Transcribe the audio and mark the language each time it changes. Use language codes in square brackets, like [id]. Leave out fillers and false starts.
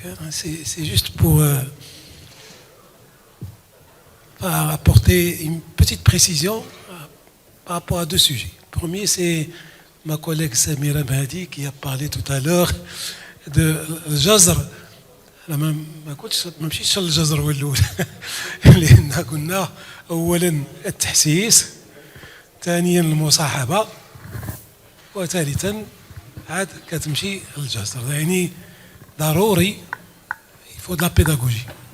[fr] C'est juste pour apporter une petite précision par rapport à deux sujets. Le premier, c'est ma collègue Samira Mahdi qui a parlé tout à l'heure de الجزر. [ar] أنا ما كنتش ما مشيتش للجزر هو الأول لأن قلنا أولا التحسيس، ثانيا المصاحبة، وثالثا عاد كتمشي للجزر. يعني ضروري [fr] il faut de la pédagogie.